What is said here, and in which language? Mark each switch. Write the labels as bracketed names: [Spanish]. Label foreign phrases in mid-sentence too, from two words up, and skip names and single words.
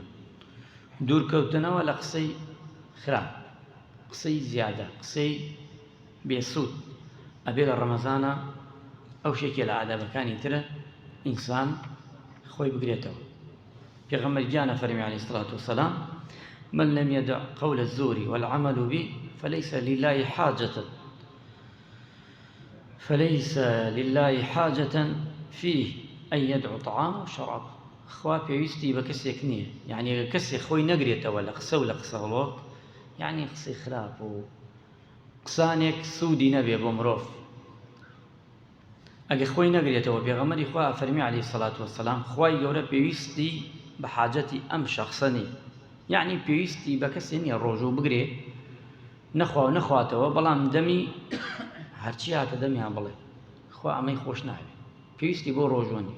[Central Kurdish] دوورکەوتنەوە لە قسەی خراپ، قسەی زیادە، قسەی بێسوود ئەبێ لە ڕەمەزانە ئەو شێکێ لە ئادابەکانی ترە ئینسان خۆی بگرێتەوە. پێغەمبەر گیانە فەرمی [Arabic] عەلەیهی سەڵات وسەلام من لم يدع قول الزور والعمل به فليس لله حاجة فيه أن يدعو طعامه وشرابه. [Central Kurdish] خوا پێویستی بە کەسێک نییە، یعنی کەسێک خۆی نەگرێتەوە لە قسە و لە قسەڵۆک، یعنی قسەی خراپ و قسانێک سوودی نەبێ بۆ مرۆڤ. ئەگە خۆی نەگرێتەوە پێغەمبەری خوا فەرمی [Arabic] عەلەیهی سەڵات وسەلام [Central Kurdish] خوای گەورە پێویستی بە حاجەتی ئەم شەخسە نییە، یعنی پێویستی بە کەسێ نییە ڕۆژوو بگرێ نەخوا و نەخواتەوە، بەڵام دەمی هەرچی هاتە دەمیان بڵێ خوا ئەمەی خۆش ناوێ، پێویستی بۆ ڕۆژوە نیە.